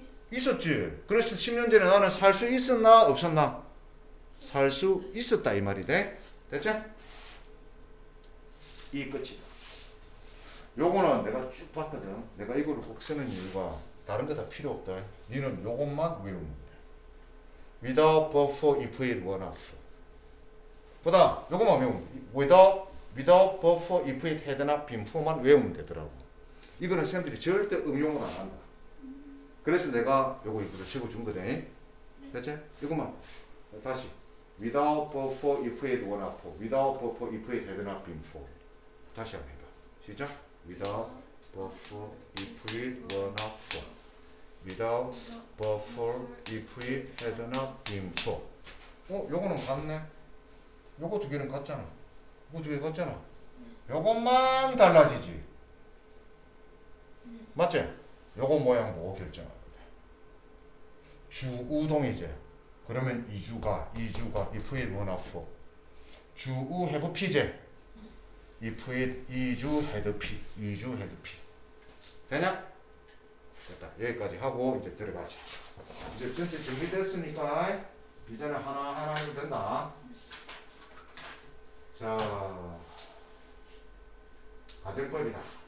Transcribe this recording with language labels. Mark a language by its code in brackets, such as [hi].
[ko] 있었지. 그래서 10년 전에 나는 살 수 있었나 없었나? 살 수 있었다 이 말이 돼. 됐지? 이 끝이다. 요거는 내가 쭉 봤거든. 내가 이거를 꼭 쓰는 이유가 다른 거 다 필요 없다. 니는 요것만 외우면 돼. [en] without, but for, if it were not for. [ko] 보다 요것만 외우면 돼. [en] without, but for, if it had not been for [ko] 만 외우면 되더라고. 이거는 쌤들이 절대 응용을 안 한다. 그래서 내가 요거 이거를 적어준 거네. 됐지? 이것만 다시 [en] without, but for, if it were not for. without, but for, if it had not been for. [ko] 다시 한번 해봐. 시작. [en] without, but for, if it were not for. without, but for, if it had not been for. [ko] 요거는 같네. 요거 두 개는 같잖아. 요거 두 개 같잖아. 요것만 달라지지. 맞지? 요거 모양 보고 결정하면 돼. 주우동이지. 그러면 이주가 [en] if it were not for. [ko] 주우 have P지. if it 이주 had P. 이주 had P. 되냐? 됐다. 여기까지 하고 이제 들어가자. 이제 전체 정리됐으니까 이제는 하나하나 해도 된다. 자, 가정법이다.